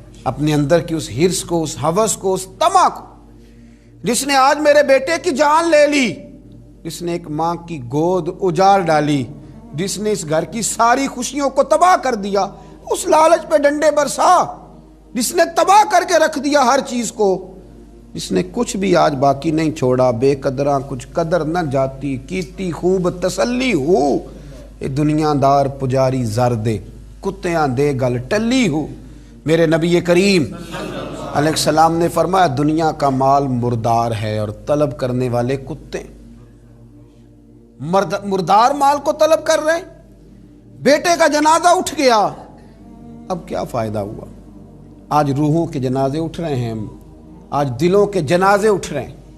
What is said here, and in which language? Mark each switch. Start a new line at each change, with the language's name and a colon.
Urdu: اپنے اندر کی اس حرص کو، اس ہوس کو، اس طمع کو، جس نے آج میرے بیٹے کی جان لے لی، جس نے ایک ماں کی گود اجاڑ ڈالی، جس نے اس گھر کی ساری خوشیوں کو تباہ کر دیا، اس لالچ پہ ڈنڈے برسا، جس نے تباہ کر کے رکھ دیا ہر چیز کو، جس نے کچھ بھی آج باقی نہیں چھوڑا.
Punjabi: بے قدراں کچھ قدر نہ جاتی، کیتی خوب تسلی ہو، اے دنیا دار پجاری زر دے، کتیاں دے گل ٹلی ہو.
Urdu: میرے نبی کریم علیہ السلام نے فرمایا دنیا کا مال مردار ہے اور طلب کرنے والے کتے. مردار مال کو طلب کر رہے ہیں. بیٹے کا جنازہ اٹھ گیا، اب کیا فائدہ ہوا؟ آج روحوں کے جنازے اٹھ رہے ہیں، آج دلوں کے جنازے اٹھ رہے ہیں.